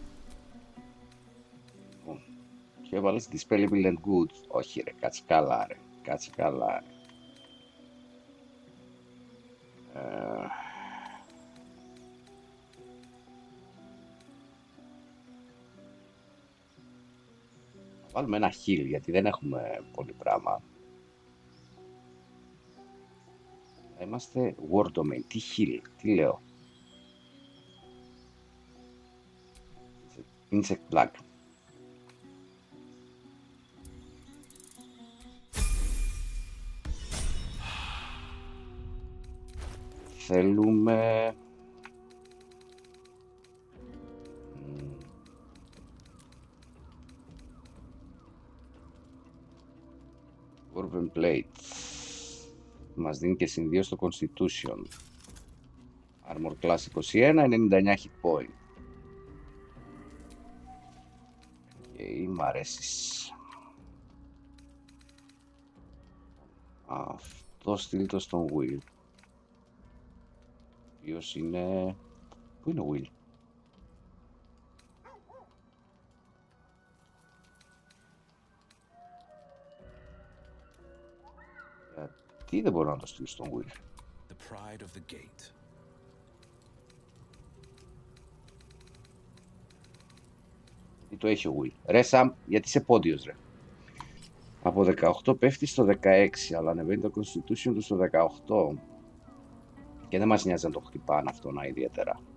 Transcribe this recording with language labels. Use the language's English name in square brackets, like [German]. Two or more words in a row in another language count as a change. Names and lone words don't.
[Greek] Και έβαλες [English] dispellable and good. [Greek] Όχι ρε, κάτσε καλά ρε. Κάτσε καλά. Βάλουμε ένα heal, γιατί δεν έχουμε πολύ πράγμα. Θα είμαστε [English] war domain. [Greek] Τι heal, τι λέω. Insect plague. Θέλουμε... Dwarven Plate. Μας δίνει και συν 2 στο Constitution. [English] Armor Class 21, 99 hit point. [Greek] Και μ' αρέσεις. Αυτό στείλτο στον Will. Ποιος είναι... Πού είναι ο Will? Τι δεν μπορώ να το στείλω στον Will? [English] The pride of the gate. [Greek] Τι το έχει ο Will? Ρε Sam, γιατί είσαι πόντιος ρε. Από 18 πέφτει στο 16, αλλά ανεβαίνει το Constitution του στο 18. Και δεν μας νοιάζει να το χτυπάνε αυτό να ιδιαίτερα.